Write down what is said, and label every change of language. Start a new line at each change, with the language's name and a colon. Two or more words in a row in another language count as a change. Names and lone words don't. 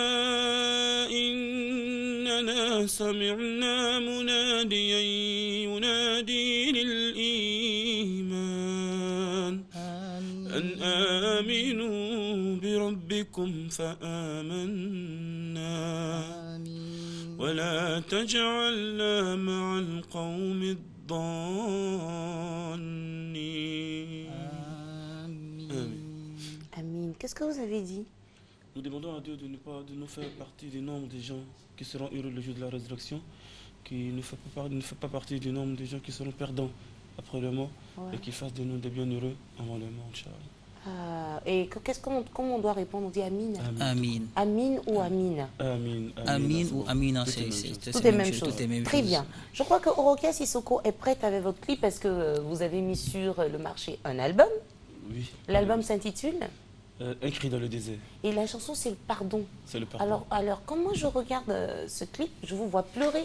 Arabic: إننا سمعنا مناديا ينادي للإيمان أن آمنوا بربكم فآمنا ولا تجعلنا مع القوم الضالين
French: Amin. Qu'est-ce que vous avez dit? Nous demandons à Dieu de nous faire partie du nombre des gens qui seront heureux le jour de la résurrection, qui ne fait pas partie du nombre des gens qui seront perdants après le mort, et qui fasse de nous des bienheureux avant le mort, Inch'Allah. Et comment on doit répondre? On dit Amin. Amin. Amin ou Amina? Amin ou Amina, c'est Tout est même chose. Très chose. bien. Je crois que Orokia Sissoko est prête avec votre clip parce que vous avez mis sur le marché un album. Oui. L'album s'intitule Un cri dans le désert. et la chanson c'est le pardon. C'est le pardon. Alors quand moi je regarde ce clip, je vous vois pleurer.